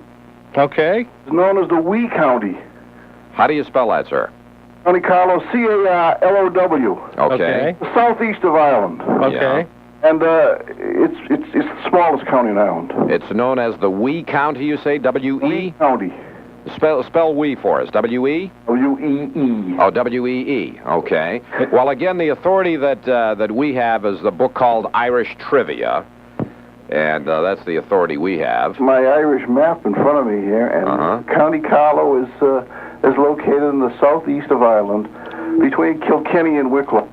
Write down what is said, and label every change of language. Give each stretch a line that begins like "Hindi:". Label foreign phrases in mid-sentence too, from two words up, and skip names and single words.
English: Okay. It's known as the Wee County. How do you spell that, sir? County Carlo, C-A-R-L-O-W. Okay. The southeast of Ireland. Okay. And it's the smallest county in Ireland. It's known as the Wee County, you say? W-E? Wee County. Spell Wee for us. W-E? W-E-E. Oh, W-E-E. Okay. Well, again, the authority that we have is the book called Irish Trivia. And that's the authority we have. My Irish map in front of me here, and County Carlo is located in the southeast of Ireland, between Kilkenny and Wicklow.